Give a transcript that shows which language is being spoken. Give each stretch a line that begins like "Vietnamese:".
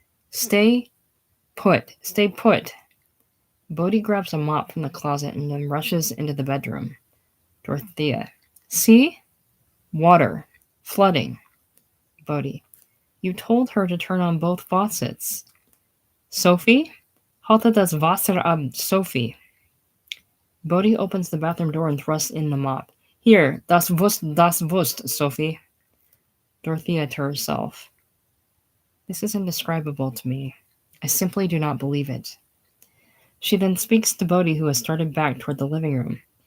English: Stay put. Stay put. Bodhi grabs a mop from the closet and then rushes into the bedroom. Dorothea. See? Water. Flooding. Bodhi. You told her to turn on both faucets. Sophie?
German: Halte das Wasser ab, Sophie.
English: Bodhi opens the bathroom door and thrusts in the mop. Here,
German: das Wurst,
English: Sophie. Dorothea to herself. This is indescribable to me. I simply do not believe it. She then speaks to Bodhi, who has started back toward the living room.